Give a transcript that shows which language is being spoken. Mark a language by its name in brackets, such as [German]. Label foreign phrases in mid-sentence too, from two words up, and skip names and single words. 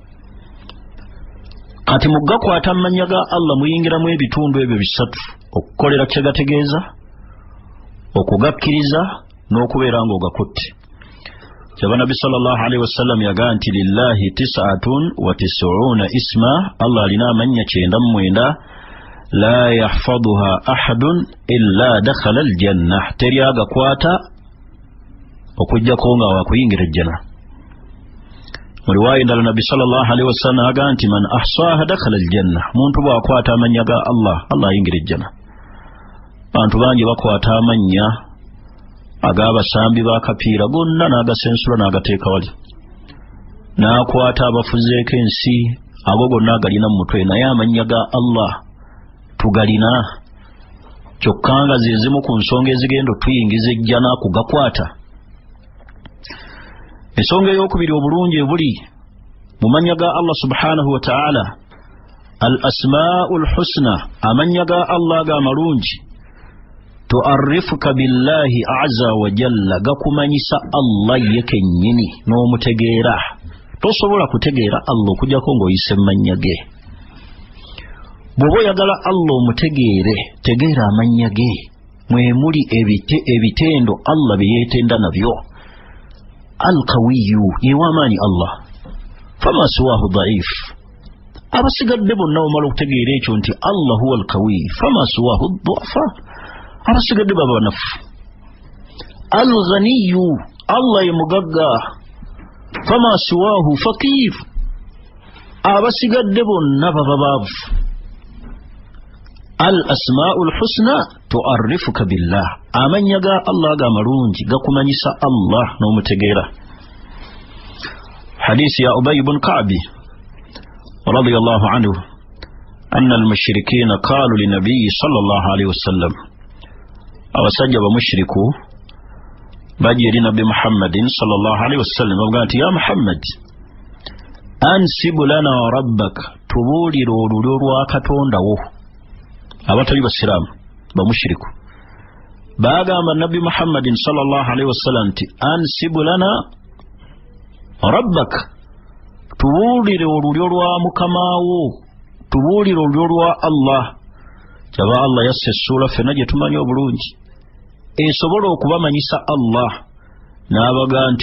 [Ganda] Kati mugakwata amannya ga Allah muyingiramu ebitundu ebyo bisatu: okukolera kye gategeeza, okugakkiriza, n'okubeera ng'ogakutte. Kyaba Nabbi [Arabic] صلى الله عليه وسلم [Ganda] yagaa nti [Arabic] لله 99 اسما, [Ganda] Allah alina amannya 99, [Arabic] لا يحفظها أحد إلا دخل الجنة, [Ganda] teri agakwata okujjako nga wakuyingira ejjana. Mu riwaaya endala Nabbi [Arabic] صلى الله عليه وسلم [Ganda] agaa nti [Arabic] من أحصاها دخل الجنة, [Ganda] muntu bw'akwata amannya ga Allah, Allah ayingira ejjana. Bantu bangi bakwata amannya ag'abasambi b'akapiira gonna n'agasensula n'agateeka wali, n'akwata abafuzeeko ensi, abo gonna agalina mu mutwe, naye amannya ga Allah tugalina. Kyokka nga ze zimu ku nsonga ezigenda otuyingiza ejjana kugakwata. Ensonga ey'okubiri obulungi ebuli mu mannya ga Allah [Arabic] سبحانه وتعالى, الأسماء الحسنى, [Ganda] amannya ga Allah ag'amalungi, [Arabic] تعرفك بالله عز وجل, [Ganda] gakumanyisa Allah ye kennyini n'omutegeera. Tosobola kutegeera Allah okujjako ng'oyise mannya ge. Bw'oba oyagala Allah omutegeere, tegeera amannya ge, mwe muli ebitendo Allah bye yeetenda nabyo. [Arabic] Al-Qawiyyu, [Ganda] yewaamaanyi Allah, [Arabic] فما سواه ضعيف. [Ganda] Abasigadde bonna omala okutegeera ekyo nti [Arabic] الله هو القوي، فما سواه ضعفاء, [Ganda] abasigadde baba banafu. Al-Ghaniyyu, Allah ye mugagga, [Arabic] فما سواه فقير, [Ganda] abasigadde bonna baba baavu. [Arabic] الأسماء الحسنى تعرفك بالله, [Ganda] amannya ga Allah ag'amalungi gakumanyisa Allah n'omutegeera. Hadisi ya [Arabic] أبي بن كعب رضي الله عنه أن المشركين قالوا للنبي صلى الله عليه وسلم, [Ganda] abasajja bamushriku bajja eri Nabbi Muhammadin [Arabic] صلى الله عليه وسلم [Ganda] bavuga nti, [Arabic] يا محمد، انسب لنا ربك, [Ganda] tubuulire olulyo lwa Katonda wo. Abatali basiraamu bamushiriku bagamba Nabbi Muhammadin [Arabic] صلى الله عليه وسلم [Ganda] nti, [Arabic] انسب لنا ربك, [Ganda] tubuulire olulyo lwa Mukamawo, tubuulire olulyo lwa Allah. Kyaba Allah yasse essula ffenna gye tumanyi obulungi esobola okubamanyisa Allah, n'abaga nti